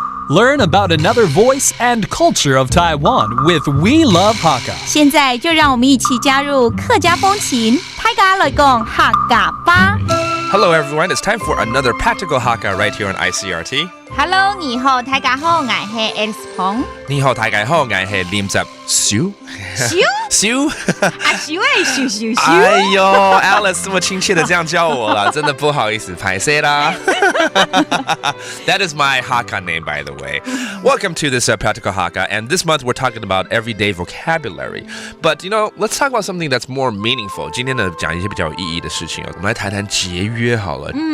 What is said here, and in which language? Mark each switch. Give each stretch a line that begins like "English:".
English: Learn about another voice and culture of Taiwan with We Love Hakka.
Chinese: 现在就让我们一起加入客家风情，大家来讲客家吧。
English: Hello everyone, it's time for another practical Hakka right here on ICRT.
Chinese: Hello， 你好，大家好，我是 Alice 彭。你好，大家好，我是林泽修。修啊，修诶，修。哎呦 ，Alice 这么亲切的这样叫我了，真的不好意思，拍谁啦？
English: That is my Hakka name, by the way. Welcome to this practical Hakka, and this month we're talking about everyday vocabulary. But you know, let's talk about something that's more meaningful.
Chinese: 今天呢，讲一些比较有意义的事情哦。我们来谈谈节约好了。